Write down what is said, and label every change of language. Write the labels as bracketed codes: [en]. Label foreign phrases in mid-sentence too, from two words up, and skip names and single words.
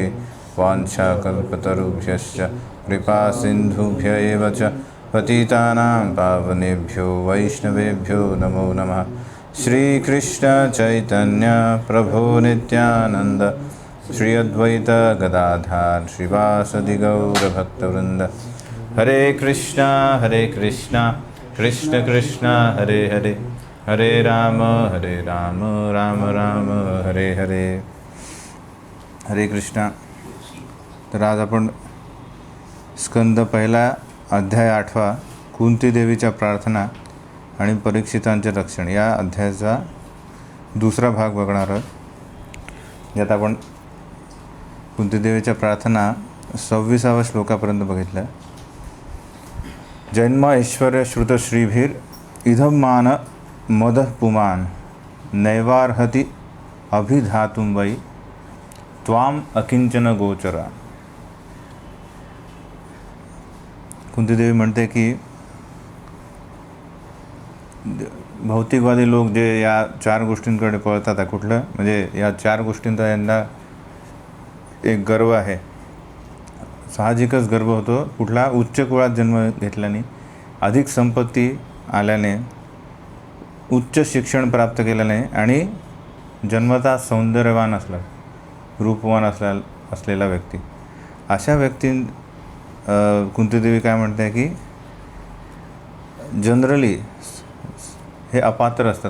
[sa] वाञ्छाकल्पतरुभ्यश्च कृपा सिन्धुभ्य एव च पतितानां पावनेभ्यो वैष्णवेभ्यो नमो नमः। श्रीकृष्ण चैतन्य प्रभो नित्यानंद श्री अद्वैत गदाधर श्रीवासदि गौरभक्तवृंद। हरे कृष्णा कृष्ण कृष्ण हरे हरे हरे राम राम राम हरे हरे। हरे कृष्णा। [mr] तर आज आपण स्कंद पहिला अध्याय 8 कुंती देवीच्या प्रार्थना आणि परीक्षितांचे रक्षण या अध्यायाचा दुसरा भाग बघणार आहोत। यात आपण कुंती देवीच्या प्रार्थना 26व्या श्लोकापर्यंत बघितलं। [sa] जन्म ऐश्वर्य श्रुत श्रीभीर इदं मान मदः पुमान् नैवार्हति अभिधातुं वै त्वाम अकिंचन गोचरा। [mr] कुंतीदेवी म्हणते की भौतिकवादी लोक जे या 4 गोष्टींकडे पळतात, कुठलं म्हणजे या 4 गोष्टींचा यांना एक गर्व आहे, साहजिकच गर्व होतो। कुठला उच्च कुळात जन्म घेतल्याने, अधिक संपत्ती आल्याने, उच्च शिक्षण प्राप्त केल्याने आणि जन्मतः सौंदर्यवान असला, रूपवान असलेला व्यक्ती, अशा व्यक्ती कुंतीदेवी काय म्हणते की जनरली हे अपात्र असतात।